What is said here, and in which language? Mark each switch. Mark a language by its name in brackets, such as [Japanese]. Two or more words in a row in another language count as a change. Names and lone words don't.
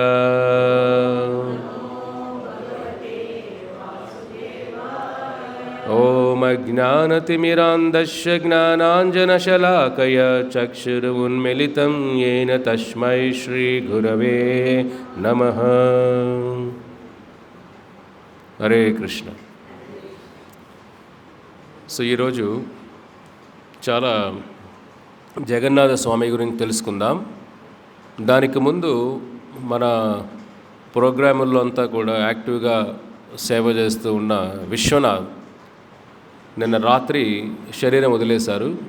[Sanskrit] ओम अज्ञानतिमिरान्धस्य ज्ञानाञ्जनशलाकया चक्षुरुन्मीलितं येन तस्मै श्रीगुरवे नमः। हरे कृष्ण। [Telugu] సో ఈరోజు చాలా జగన్నాథ స్వామి గురించి తెలుసుకుందాం. దానికి ముందు మన ప్రోగ్రాముల్లో అంతా కూడా యాక్టివ్గా సేవ చేస్తూ ఉన్న విశ్వనాథ్ నిన్న రాత్రి శరీరం వదిలేశారు.